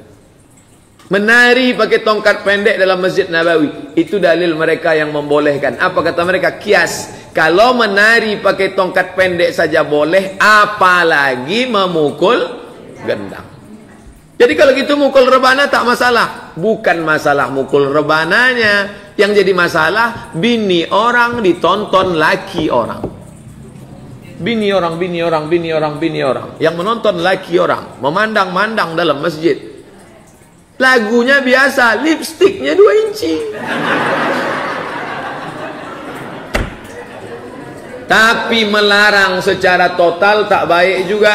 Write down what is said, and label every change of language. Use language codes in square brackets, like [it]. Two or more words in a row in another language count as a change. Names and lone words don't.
[ms] Menari pakai tongkat pendek dalam Masjid Nabawi. Itu dalil mereka yang membolehkan. Apa kata mereka? Kias. Kalau menari pakai tongkat pendek saja boleh, apalagi memukul gendang. Jadi kalau gitu mukul rebana tak masalah. Bukan masalah mukul rebananya. Yang jadi masalah, bini orang ditonton laki orang. Bini orang, bini orang, bini orang, bini orang. Yang menonton laki orang. Memandang-mandang dalam masjid. Lagunya biasa, lipstiknya 2 inci. Tapi melarang secara total tak baik juga.